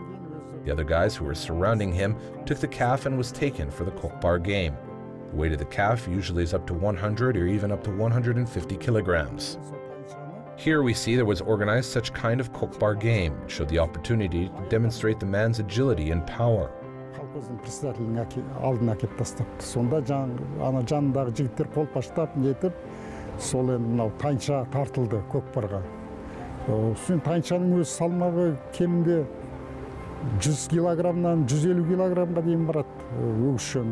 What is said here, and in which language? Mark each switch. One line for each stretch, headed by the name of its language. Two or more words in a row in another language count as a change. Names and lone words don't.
English: The other guys who were surrounding him took the calf and was taken for the Kokpar game. The weight of the calf usually is up to 100 or even up to 150 kilograms. Here we see there was organized such kind of Kokpar game, which showed the opportunity to demonstrate the man's agility and power.
Kazakh: Тайыншаның өз салмағы кемінде 100 килограммнан 150 килограммға дейін барады өгізшен.